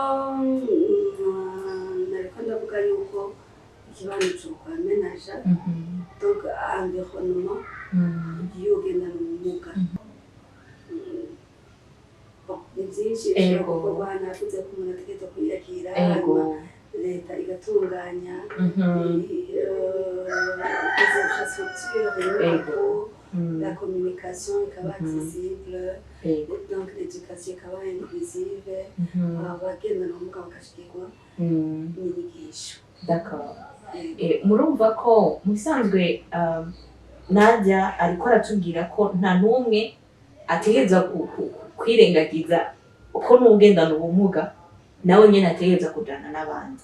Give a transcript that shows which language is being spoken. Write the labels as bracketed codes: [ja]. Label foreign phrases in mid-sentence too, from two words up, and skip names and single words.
[rn] nariko ndavuga yuko ikibano c'ukwamenaja [fr] donc environnement [rn] y'ugendana ubumuga ni byinshi bishobora gukorwa navuze ko umuntu ategerezwa kwiyakira hanyuma leta igatunganya [fr] les infrastructures la communication [rn] ikaba [fr] accessible donc l'éducation [rn] ikaba inclusive abagendana ubumuga bagashikirwa n'inyigisho. D'accord. Murumva ko musanzwe Nadia ariko aratubwira ko nta numwe ategereza kwirengagiza ko n'ugendana ubumuga nawe nyine ategereza kujana n'abandi.